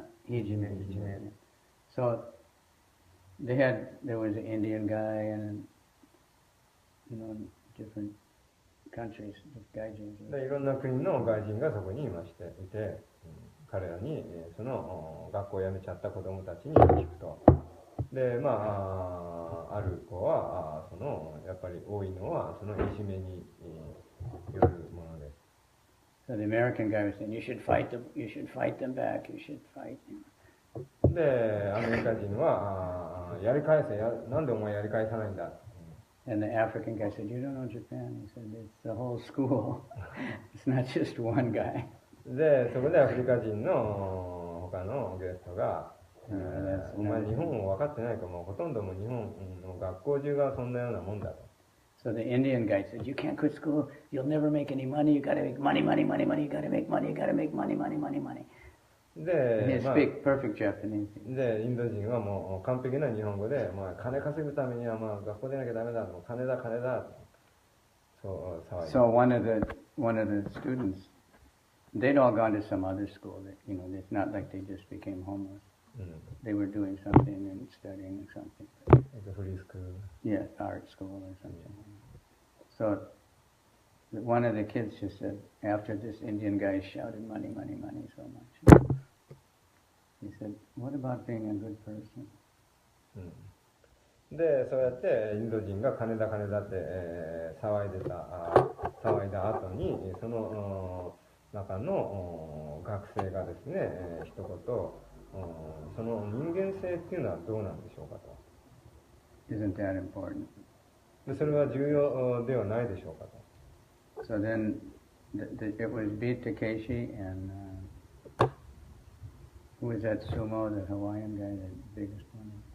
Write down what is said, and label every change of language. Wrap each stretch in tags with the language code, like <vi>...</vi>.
<en>Hijime. So there was an Indian guy and different countries with gaijins.</en> <ja>で、いろんな国の外人がそこにいて、彼らにその学校を辞めちゃった子供たちに聞くと。で、ある子はやっぱり多いのはそのいじめによるものです。</ja> <en>So the American guy was saying, you should fight them back, you should fight.</en> <ja>で、アメリカ人はやり返せ、なんでお前やり返さないんだ。</ja> <en>And the African guy said, you don't know Japan. He said, it's the whole school. It's not just one guy.</en> <ja>で、そこでアフリカ人の他のゲストが、お前日本を分かってないかも、ほとんども日本の学校中がそんなようなもんだと。</ja> <en>So the Indian guy said, you can't quit school, you'll never make any money, you gotta make money, you gotta make money, you gotta make money. で、 He speak perfect Japanese.</en> <ja>で、インド人はもう完璧な日本語で、金稼ぐためには学校出なきゃダメだ、もう金だ。そう騒いで。</ja> <en>So one of the students, they'd all gone to some other school. That, it's not like they just became homeless. They were doing something and studying something. Like a free school. Yeah, art school or something. So one of the kids just said, after this Indian guy shouted money so much, he said, what about being a good person?</en> <ja>で、そうやってインド人が金だって、騒いだ後に、その中の学生がですね、一言、その人間性っていうのはどうなんでしょうかと。</ja> <en>Isn't that important?</en> <ja>で、それは重要ではないでしょうかと。</ja> <en>So then it was Beat Takeshi and who was that sumo, the Hawaiian guy, the biggest one?</en>